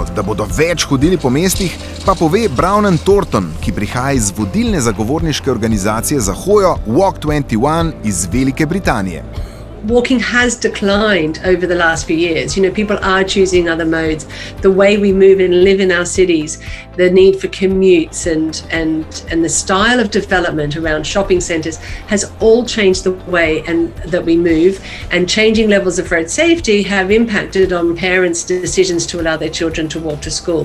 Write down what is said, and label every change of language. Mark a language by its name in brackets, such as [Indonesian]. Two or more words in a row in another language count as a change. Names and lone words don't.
[Slovenian] da bodo več hodili po mestih, pa pove Brownan Thornton, ki prihaja iz vodilne zagovorniške organizacije za hojo Walk 21 iz Velike Britanije. [English] Walking has declined over the last few years. You know, people are choosing other modes. The way we move and live in our cities, the need for commutes and the style of development around shopping centres has all changed the way that we move, and changing levels of road safety have impacted on parents' decisions to allow their children to walk to school.